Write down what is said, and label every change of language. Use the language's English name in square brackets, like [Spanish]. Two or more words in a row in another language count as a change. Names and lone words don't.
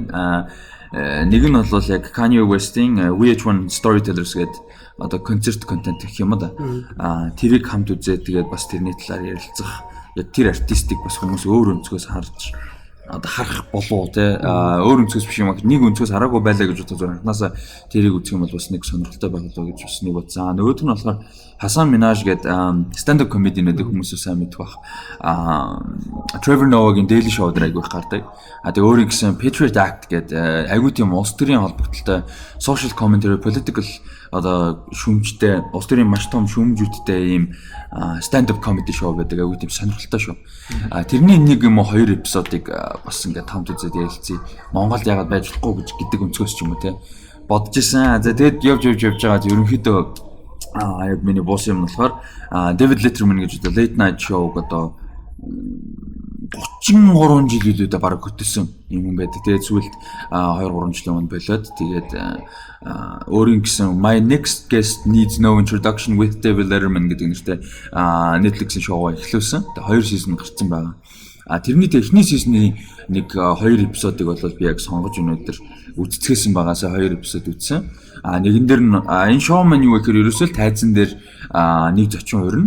[Mongolian] Нэг нь бол яг Kanye West-ийн VH1 Storytellers гэдэг одоо концерт контент гэх юм да. Тэрийг хамт үзээд тэгээд бас тэрний талаар ярилцах. Яг тэр артистик бас хүмүүс өөр өнцгөөс харж одоо харах болов те өөр өнцгөөс биш юм аа нэг өнцгөөс хараагүй байлаа гэж бодож байгаа. Анхнаасаа тэрийг үзэх юм бол бас нэг сонирхолтой болоо гэж бас нэг бодсон. Нөгөөх нь болохоор Hasan Minhaj гэдэг [English] stand up comedy- [Mongolian] нэд хүмүүс сайн мэдэх бах. Trevor Noah-гийн Daily Show дээр айгүйх гардаг. Тэгээ өөрийн гэсэн Patriot Act гэдэг айгүй тийм улс төрийн холбогдолтой [English] social commentary political [Mongolian] одоо шүүмжтэй улс төрийн маш том шүүмжүүдтэй ийм [English] stand up comedy show [Mongolian] байдаг айгүй тийм сонирхолтой шүү. Тэрний нэг юм уу 2 эпизодыг бас ингээд хамт үзээд ярилцъя. Монголд яагаад байж болохгүй гэдэг өнцгөөс ч юм уу те бодож исэн. За тэгээд явж байгаа ерөнхийдөө яг миний босс юм болохоор David Letterman гэж одоо [English] late night show [Mongolian] одоо 33 жил үлээдээ бараг хөтөлсөн юм байдаг. Тэгээд сүүлд 2-3 жилийн өмнө болоод тэгээд өөрийн гэсэн My Next Guest Needs No Introduction with David Letterman гэдэг нэртэй Netflix-ийн шоу эхлүүлсэн. Тэгээд 2 season гарсан байгаа. Тэрний эхний season-ы нэг 2 эпизодыг бол би яг сонгож өнөөдөр үзцгээсэн багаасаа 2 эпизод үзсэн. Нэгэн дээр энэ шоу маань юу гэхээр ерөөсөө тайзан дээр нэг зочин урина.